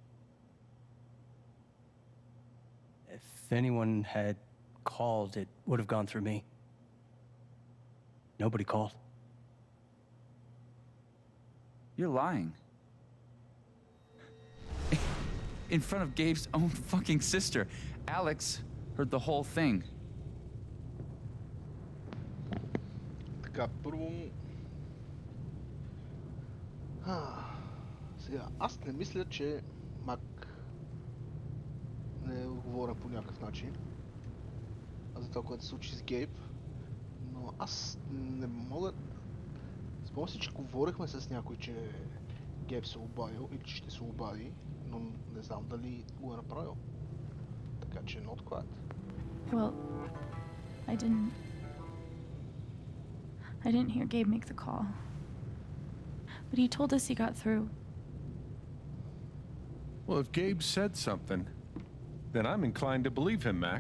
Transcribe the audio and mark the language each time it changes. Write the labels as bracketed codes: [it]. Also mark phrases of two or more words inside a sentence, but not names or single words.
[en] If anyone had called, it would have gone through me. Nobody called. You're lying. In front of Gabe's own fucking sister. Alex heard the whole thing. [bg] Така, първо... Сега, аз не мисля, че Мак не отговоря по някакъв начин. за това, което се случи с Гейб. Но аз не мога... Спомням си, че говорихме с някой, че Гейб се обадил или че ще се обади, но не знам дали го е направил. Така че [en] not quite. Well, I didn't hear Gabe make the call. But he told us he got through. Well, if Gabe said something, then I'm inclined to believe him, Mac.